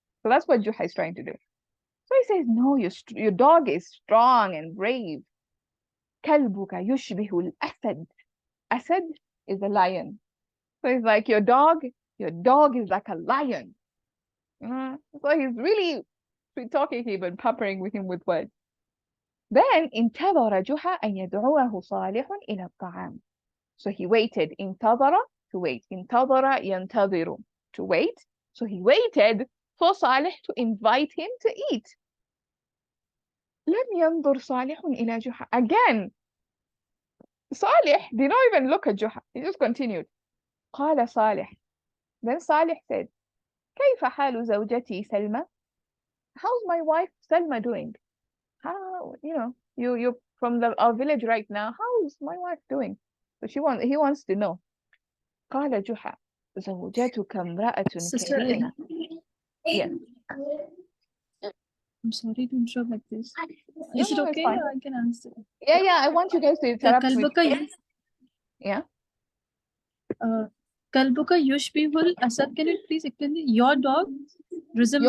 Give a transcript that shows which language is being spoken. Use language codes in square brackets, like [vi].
[en] So that's what Juha is trying to do. So he says, no, your dog is strong and brave. [ar] كلبك يشبه الأسد. [en] Asad is a lion. So he's like, your dog is like a lion. So he's really sweet talking him and pampering with him with words. Then [ar] انتظر جحا أن يدعوه صالح إلى الطعام. [en] So he waited. انتظر, to wait. انتظر ينتظر, to wait. So he waited for Salih to invite him to eat. [ar] لم ينظر صالح إلى جحا. [en] Again, Salih did not even look at Juha. He just continued. [ar] قال صالح. [en] Then Salih said, [ar] كيف حال زوجتي سلمى? [en] How's my wife Selma doing? How, you're from our village right now. How's my wife doing? So he wants to know. [ar] قال جحا زوجتك امرأة كريمة. [en] Yes. I'm sorry to interrupt like this. No, Is it no, it's okay? fine. I can answer. Yeah, I want you guys to interrupt with. [ar] Kalbuka [en] Yeah. [ar] Kalbuka yushbihul asad. [en] Can you please explain it? Your dog resembles.